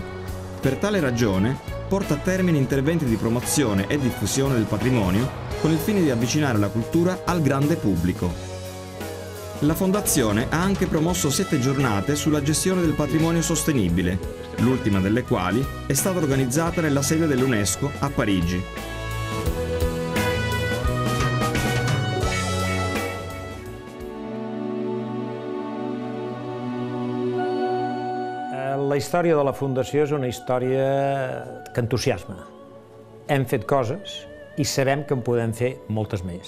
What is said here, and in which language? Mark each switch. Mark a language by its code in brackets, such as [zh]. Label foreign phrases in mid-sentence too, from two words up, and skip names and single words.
[it] Per tale ragione porta a termine interventi di promozione e diffusione del patrimonio con il fine di avvicinare la cultura al grande pubblico. La Fondazione ha anche promosso 7 giornate sulla gestione del patrimonio sostenibile, l'ultima delle quali è stata organizzata nella sede dell'UNESCO a Parigi. [ca] La història de la Fundació és una història que entusiasma. Hem fet coses i sabem que en podem fer moltes més.